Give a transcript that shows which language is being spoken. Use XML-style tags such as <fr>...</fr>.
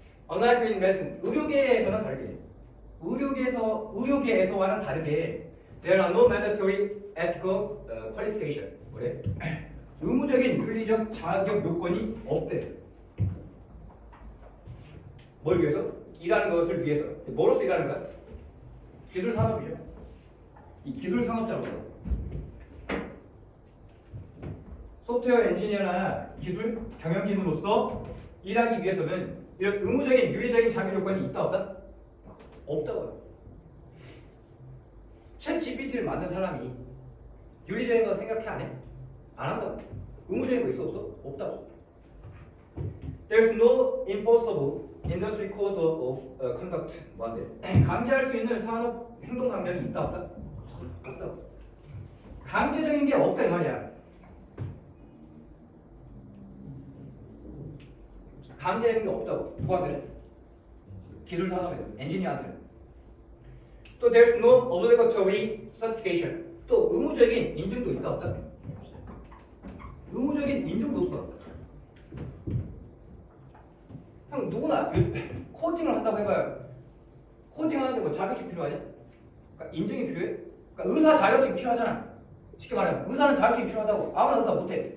<en>Unlike in medicine,</en> <ko>의료계에서는 다르게, 의료계에서와는 다르게,</ko> <en>there are no mandatory ethical qualification.</en> <ko>뭐래? 의무적인 윤리적 자격 요건이 없대. 뭘 위해서? 일하는 것을 위해서. 뭐로서 일하는 거야? 기술 산업이죠. 이 기술 산업자로서 소프트웨어 엔지니어나 기술 경영진으로서 일하기 위해서는 이런 의무적인 윤리적인 자격 요건이 있다 없다? 없다고요. 챗 GPT를 만든 사람이 윤리적인 거 생각해 안 해? 안 한다고. 의무적인 거 있어 없어? 없다고.</ko> <en>There's no enforceable industry code of conduct.</en> <ko>뭐한데? 강제할 수 있는 산업 행동 강령이 있다 없다? 없다고. 강제적인 게 없다 이 말이야. 강제적인 게 없다고. 누구한테는? 기술 산업에는, 엔지니어한테는.</ko> <en>또 there's no obligatory certification.</en> <ko>또 의무적인 인증도 있다 없다? 의무적인 인증도 없어. 형 누구나 코딩을 한다고 해봐요. 코딩하는데 뭐 자격증 필요하냐? 그러니까 인증이 필요해? 그러니까 의사 자격증 필요하잖아. 쉽게 말하면 의사는 자격증이 필요하다고. 아무나 의사 못해.</ko>